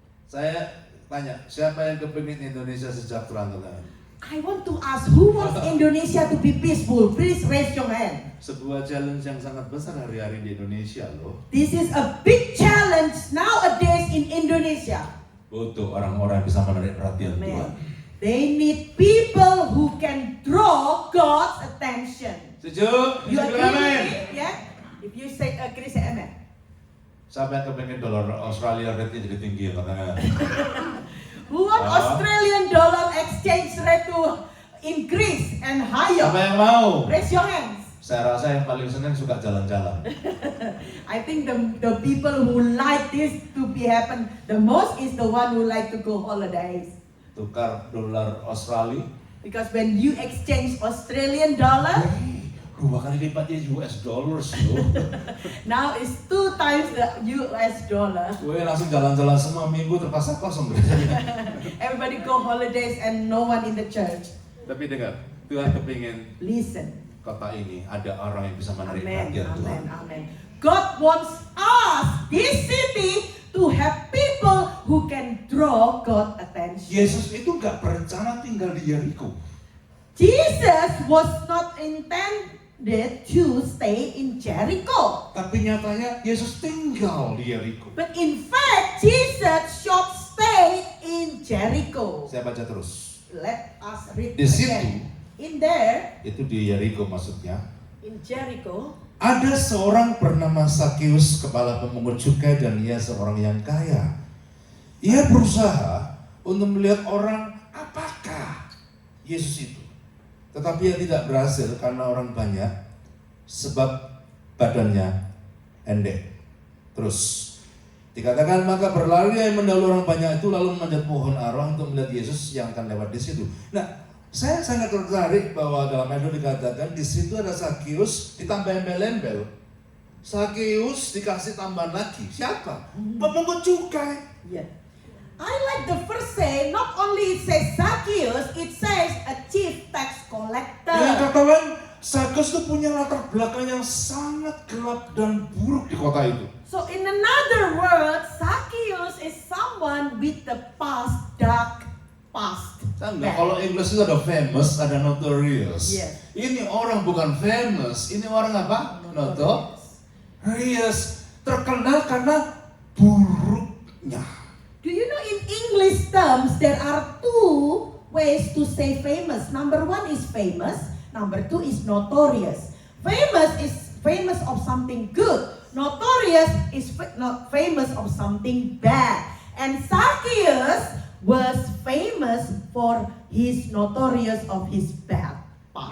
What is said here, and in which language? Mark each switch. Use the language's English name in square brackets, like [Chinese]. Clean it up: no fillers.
[Indonesian] Saya tanya, siapa yang kepingin Indonesia sejahtera? [English] I want to ask, who wants Indonesia to be peaceful? Please raise your hand. [Indonesian] Sebuah challenge yang sangat besar hari-hari di Indonesia loh. [English] This is a big challenge nowadays in Indonesia. [Indonesian] Butuh orang-orang yang bisa menarik perhatian Tuhan. [English] Man, they need people who can draw God's attention. [Indonesian] Setuju? [English] You [Indonesian] Bisa [English] agree [Indonesian] bilang [English] with amin? me? Yeah? If you say agree, say amen. [Indonesian] Siapa yang kepingin dolar Australia rate-nya jadi tinggi? Katanya. [English] Who want Australian dollar exchange rate to increase and [Indonesian] Siapa [English] higher? [Indonesian] yang mau? [English] Raise your hands. [Indonesian] Saya rasa yang paling senang suka jalan-jalan. [English] I think the people who like this to be happen the most is the one who like to go holidays. [Indonesian] Tukar dolar Australia. [English] Because when you exchange Australian dollar, [Indonesian] 2 kali lipatnya US dollars loh. [English] now it's 2 times the US dollar. [Indonesian] Gue langsung jalan-jalan semua minggu terpaksa kosong. [English] Everybody go holidays and no one in the church. [Indonesian] Tapi dengar, Tuhan kepingin [English] Listen. [Indonesian] kota ini ada orang yang bisa menarik Amen, perhatian Tuhan. amen, amen. [English] God wants us, this city, to have people who can draw God attention. [Indonesian] Yesus itu nggak berencana tinggal di Yeriko. [English] Jesus was not intended to stay in Jericho. [Indonesian] Tapi nyatanya Yesus tinggal di Yeriko. [English] But in fact, Jesus should stay in Jericho. [Indonesian] Saya baca terus. [English] Let us read [Indonesian] Di [English] again. [Indonesian] situ, [English] In there, [Indonesian] itu di Yeriko maksudnya, [English] in Jericho, [Indonesian] ada seorang bernama Sakeus, kepala pemungut cukai, dan ia seorang yang kaya. Ia berusaha untuk melihat orang apakah Yesus itu. Tetapi ia tidak berhasil karena orang banyak, sebab badannya pendek. Terus dikatakan, maka berlari yang mendahului orang banyak itu lalu memanjat pohon ara untuk melihat Yesus yang akan lewat di situ. Nah, saya sangat tertarik bahwa dalam ayat itu dikatakan di situ ada Sakeus ditambah embel-embel. Sakeus dikasih tambahan lagi. Siapa? Pemungut cukai. [English] yeah. I like the first say, not only it says Zacchaeus, it says a chief tax collector. [Indonesian] Yang katakan Sakeus itu punya latar belakang yang sangat gelap dan buruk di kota itu. [English] So in another word, Zacchaeus is someone with the past, dark past. [Indonesian] Tahu nggak, kalau English itu ada famous, ada notorious. [English] Yes. [Indonesian] Ini orang bukan famous, ini orang apa? Notorious. Terkenal karena buruknya. [English] Do you know in English terms there are two ways to say famous. Number one is famous. Number two is notorious. Famous is famous of something good. Notorious is not famous of something bad. And Zacchaeus was famous for his notorious of his bad past.